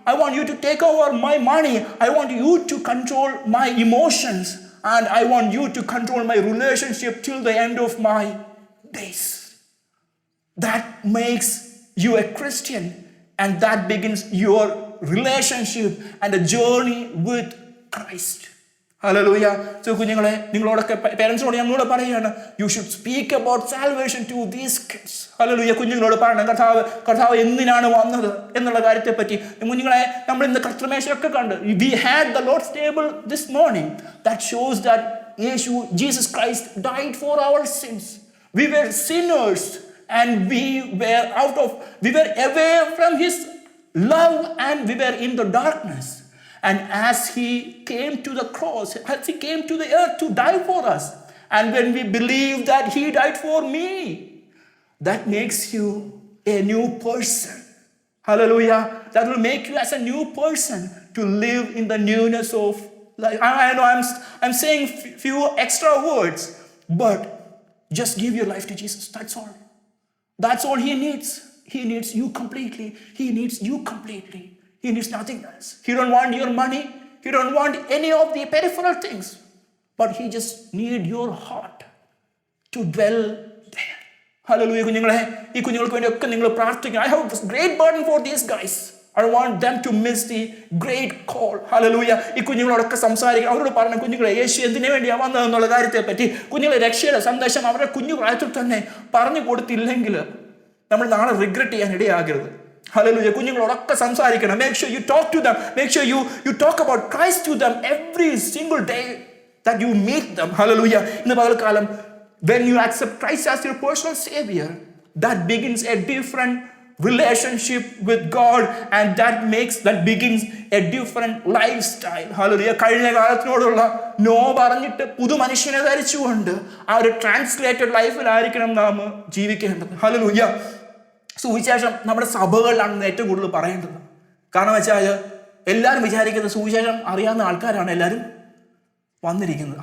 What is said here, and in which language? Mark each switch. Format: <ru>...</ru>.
<en>I want you to take over my money. I want you to control my emotions. And I want you to control my relationship till the end of my days. That makes you a Christian. And that begins your relationship and a journey with Christ. Hallelujah. So</en> <ml>കുഞ്ഞുങ്ങളെ, നിങ്ങളോടൊക്കെ പേരൻസിനോട് ഞങ്ങളോട് പറയുകയാണ്,</ml> <en>You should speak about salvation to these kids. Hallelujah.</en> <ml>കുഞ്ഞുങ്ങളോട് പറയണം, കർത്താവ് എന്തിനാണ് വന്നത് എന്നുള്ള കാര്യത്തെ പറ്റി. കുഞ്ഞുങ്ങളെ, നമ്മൾ ഇന്ന് കർത്തൃമേശയൊക്കെ കണ്ട്,</ml> <en>We had the Lord's table this morning. That shows that Jesus Christ died for our sins. We were sinners and we were away from his love and we were in the darkness. And as he came to the cross, as he came to the earth to die for us, and when we believe that he died for me, that makes you a new person. Hallelujah. That will make you as a new person to live in the newness of life. I know I'm saying few extra words, but just give your life to Jesus. That's all. That's all he needs. He needs you completely. He needs you completely. He needs nothing else. He don't want your money. He don't want any of the peripheral things. But he just need your heart to dwell there. Hallelujah.</en> <ml>കുഞ്ഞുങ്ങളെ, ഈ കുഞ്ഞുങ്ങൾക്ക് വേണ്ടി ഒക്കെ നിങ്ങൾ പ്രാർത്ഥിക്കണം.</ml> <en>I have a great burden for these guys. I don't want them to miss the great call.</en> <ml>Hallelujah. ഈ കുഞ്ഞുങ്ങളോടൊക്കെ സംസാരിക്കണം. അവരോട് പറഞ്ഞു, കുഞ്ഞുങ്ങളെ, യേശു എന്തിനു വേണ്ടിയാണ് വന്നതെന്നുള്ള കാര്യത്തെ പറ്റി, കുഞ്ഞുങ്ങളെ രക്ഷയുടെ സന്ദേശം അവരുടെ കുഞ്ഞു പ്രായത്തിൽ തന്നെ പറഞ്ഞു കൊടുത്തില്ലെങ്കിൽ നമ്മൾ നാളെ റിഗ്രറ്റ് ചെയ്യാൻ ഇടയാകരുത്. Hallelujah. കുഞ്ഞുങ്ങളോടൊക്കെ സംസാരിക്കണം.</ml> <en>Make sure you talk to them. Make sure you talk about Christ to them every single day that you meet them. Hallelujah.</en> <ml>ഇന്ന് പകൽക്കാലം,</ml> <en>when you accept Christ as your personal savior, that begins a different relationship with God, and that begins a different lifestyle. Hallelujah.</en> <ml>കഴിഞ്ഞ കാലത്തിനോടുള്ള no പറഞ്ഞിട്ട് പുതു മനുഷ്യനെ ധരിച്ചുകൊണ്ട് ആ ഒരു translated ലൈഫിലായിരിക്കണം നാം ജീവിക്കേണ്ടത്. Hallelujah. സുവിശേഷം നമ്മുടെ സഭകളിലാണ് ഏറ്റവും കൂടുതൽ പറയേണ്ടത്. കാരണം വെച്ചാൽ എല്ലാവരും വിചാരിക്കുന്നത് സുവിശേഷം അറിയാവുന്ന ആൾക്കാരാണ് എല്ലാവരും വന്നിരിക്കുന്നത്.</ml>